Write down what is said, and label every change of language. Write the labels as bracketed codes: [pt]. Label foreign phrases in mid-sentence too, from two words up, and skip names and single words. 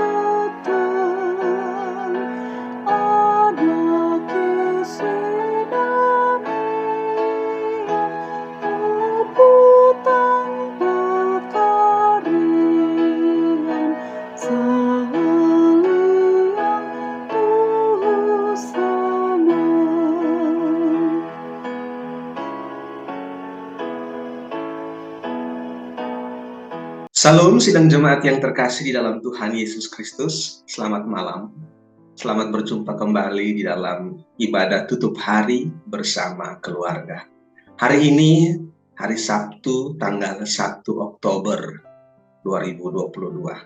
[id] peteng, ada kesenamian, rebutan pekarian, saliang busana. Salam sidang jemaat yang terkasih di dalam Tuhan Yesus Kristus. Selamat malam. Selamat berjumpa kembali di dalam ibadah tutup hari bersama keluarga. Hari ini, hari Sabtu, tanggal 1 Oktober 2022.